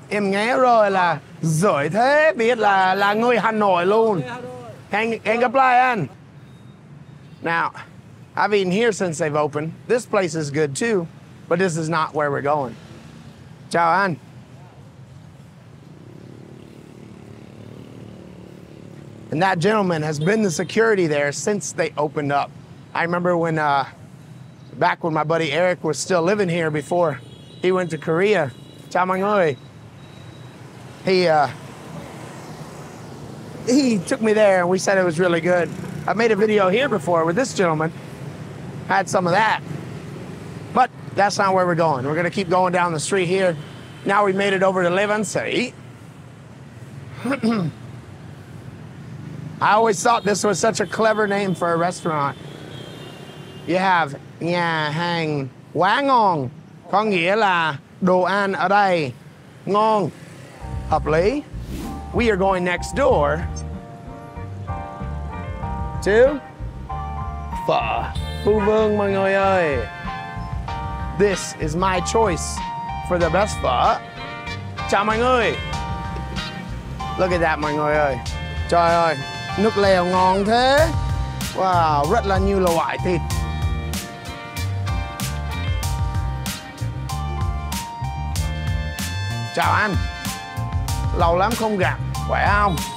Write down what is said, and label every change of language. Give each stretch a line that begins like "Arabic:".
Vietnamese: Em nghe rồi là giỏi thế, biết là người Hà Nội luôn. Hẹn gặp lại anh.
English: Now, I've been here since they've opened. This place is good too, but this is not where we're going.
Vietnamese: Chào anh.
English: And that gentleman has been the security there since they opened up. I remember when, back when my buddy Eric was still living here before he went to Korea.
Vietnamese: Chào mọi người.
English: He took me there and we said it was really good. I made a video here before with this gentleman. Had some of that. But that's not where we're going. We're gonna keep going down the street here. Now we made it over to Levancy. I always thought this was such a clever name for a restaurant. You have
Vietnamese: nhà hàng quá ngon, có nghĩa là đồ ăn ở đây ngon, hợp lý.
English: We are going next door to phở Phu Vương
Vietnamese: mọi người ơi.
English: This is my choice for the best phở.
Vietnamese: Chào mọi người.
English: Look at that
Vietnamese: mọi người ơi. Trời ơi, nước lèo ngon thế. Wow, rất là nhiều loại thịt. Chào anh. Lâu lắm không gặp, khỏe không?